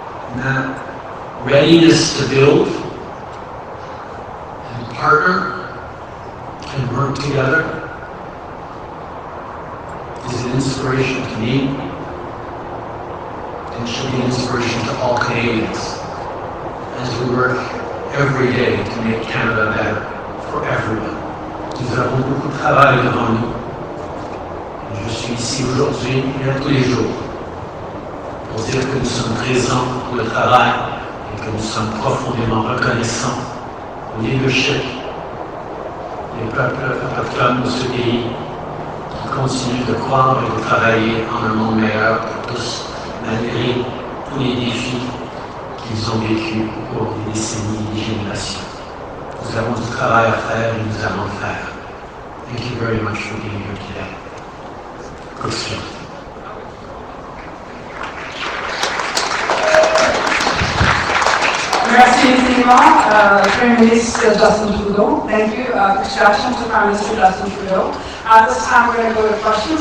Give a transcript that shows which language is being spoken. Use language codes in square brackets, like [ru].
[en] And that readiness to build and partner and work together is an inspiration to me and should be an inspiration to all Canadians as we work every day to make Canada better for everyone. [fr] Nous avons beaucoup de travail devant nous. Je suis ici aujourd'hui et à tous les jours pour dire que nous sommes présents pour le travail et que nous sommes profondément reconnaissants au leadership des peuples autochtones de ce pays qui continuent de croire et de travailler en un monde meilleur pour tous, malgré tous les défis qu'ils ont vécus au cours des décennies et des générations. Nous avons du travail à faire et nous allons le faire. [en] Thank you very much for being here today. Question. [fr] Merci infiniment, Premier Ministre Justin Trudeau. [en] Thank you, Christian, to Prime Minister Justin Trudeau. At this time, we're going to go to questions.